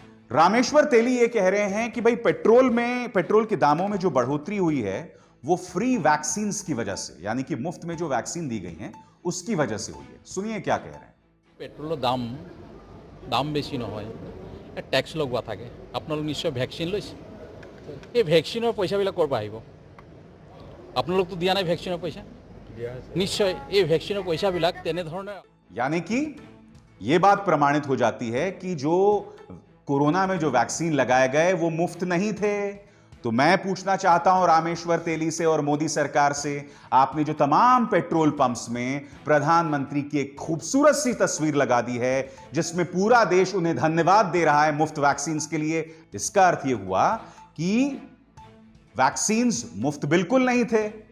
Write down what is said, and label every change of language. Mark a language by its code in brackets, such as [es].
[hi] रामेश्वर तेली ये कह रहे हैं कि भाई पेट्रोल के दामों में जो बढ़ोतरी हुई है वो फ्री वैक्सीन की वजह से, यानी कि मुफ्त में जो वैक्सीन दी गई हैं उसकी वजह से हुई है। सुनिए क्या कह रहे हैं। [as] पेट्रोल दाम बेसि নহয়, टैक्स लगवा থাকে। আপোনালোক নিশ্চয় ভ্যাকচিন লৈছে, এই ভ্যাকচিনৰ পইচাবিলাক ক'ৰ পৰা আহিব? আপোনালোকতো দিয়া নাই ভ্যাকচিনৰ পইচা। নিশ্চয় এই ভ্যাকচিনৰ পইচাবিলাক তেনেধৰণে, [hi] यानी कि यह बात प्रमाणित हो जाती है कि जो कोरोना में जो वैक्सीन लगाए गए वो मुफ्त नहीं थे। तो मैं पूछना चाहता हूं रामेश्वर तेली से और मोदी सरकार से, आपने जो तमाम पेट्रोल पंप्स में प्रधानमंत्री की एक खूबसूरत सी तस्वीर लगा दी है जिसमें पूरा देश उन्हें धन्यवाद दे रहा है मुफ्त वैक्सीन के लिए, इसका अर्थ यह हुआ कि वैक्सीन मुफ्त बिल्कुल नहीं थे।